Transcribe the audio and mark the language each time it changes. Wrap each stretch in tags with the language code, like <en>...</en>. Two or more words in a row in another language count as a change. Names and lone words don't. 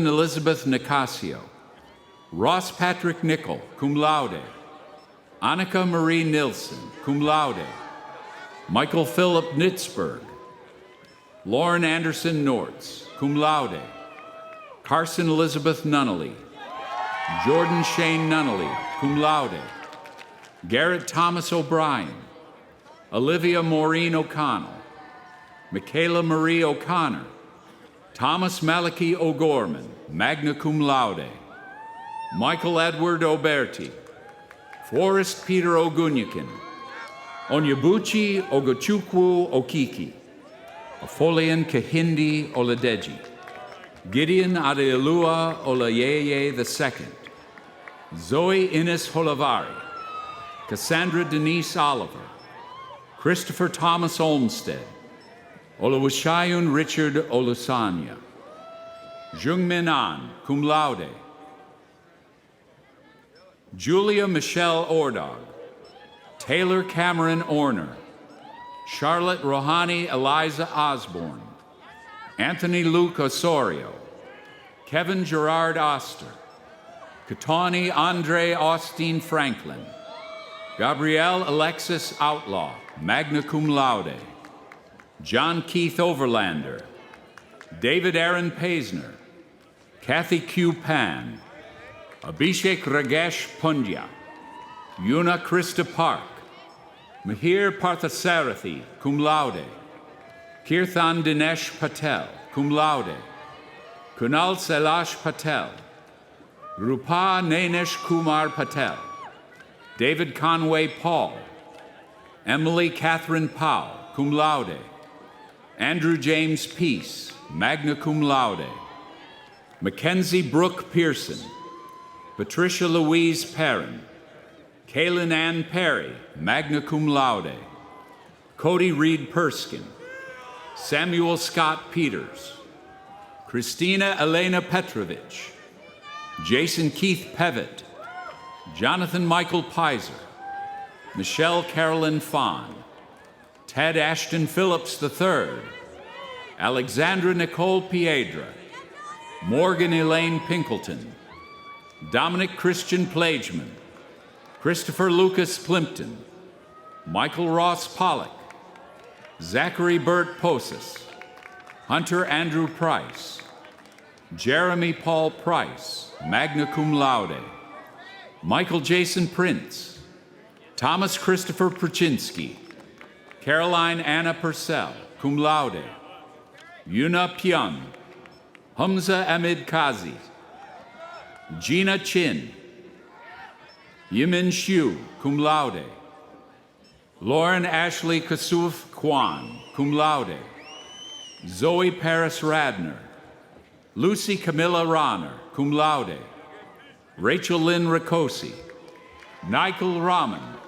<en>Elizabeth Nicasio, Ross Patrick Nickel,</en> <la>cum laude,</la> <en>Annika Marie Nilsson,</en> <la>cum laude,</la> <en>Michael Philip Nitzberg, Lauren Anderson Nortz,</en> <la>cum laude,</la> <en>Carson Elizabeth Nunnally, Jordan Shane Nunnally,</en> <la>cum laude,</la> <en>Garrett Thomas O'Brien, Olivia Maureen O'Connell, Michaela Marie O'Connor, Thomas Malachi O'Gorman,</en> <la>magna cum</la> <en>laude, Michael Edward Oberti, Forrest Peter Ogunyakin, Onyebuchi Ogochukwu Okiki, Afolian Kahindi Oladeji, Gideon Adeolua Olayeye II, Zoe Innes Holavari, Cassandra Denise Oliver, Christopher Thomas Olmsted, Oluwashayun Richard Olusanya, Jungmin An,</en> <la>cum laude,</la> <en>Julia Michelle Ordog, Taylor Cameron Orner, Charlotte Rohani Eliza Osborne, Anthony Luke Osorio, Kevin Gerard Oster, Katani Andre Austin Franklin, Gabrielle Alexis Outlaw,</en> <la>magna cum laude,</la> <en>John Keith Overlander, David Aaron Paisner, Kathy Q. Pan, Abhishek Ragesh Pundya, Yuna Krista Park, Mahir Parthasarathi,</en> <la>cum laude,</la> <en>Kirthan Dinesh Patel,</en> <la>cum laude,</la> <en>Kunal Sailash Patel, Rupa Nanesh Kumar Patel, David Conway Paul, Emily Catherine Powell,</en> <la>cum laude,</la> <en>Andrew James Peace,</en> <la>magna cum laude,</la> <en>Mackenzie Brooke Pearson, Patricia Louise Perrin, Kaylin Ann Perry,</en> <la>magna cum laude,</la> <en>Cody Reed Perskin, Samuel Scott Peters, Christina Elena Petrovich, Jason Keith Pevitt, Jonathan Michael Pizer, Michelle Carolyn Fahn, Ted Ashton Phillips III, Alexandra Nicole Piedra, Morgan Elaine Pinkleton, Dominic Christian Plageman, Christopher Lucas Plimpton, Michael Ross Pollock, Zachary Burt Posis, Hunter Andrew Price, Jeremy Paul Price,</en> <la>magna cum laude,</la> <en>Michael Jason Prince, Thomas Christopher Pruczynski, Caroline Anna Purcell,</en> <la>cum laude,</la> <en>Yuna Pyun, Hamza Ahmed Kazi, Gina Chin, Yimin Xu,</en> <la>cum laude,</la> <en>Lauren Ashley Kasuf Kwan,</en> <la>cum laude,</la> <en>Zoe Paris Radner, Lucy Camilla Rahner, cum laude, Rachel Lynn Rakosi, Nikal Raman,</en>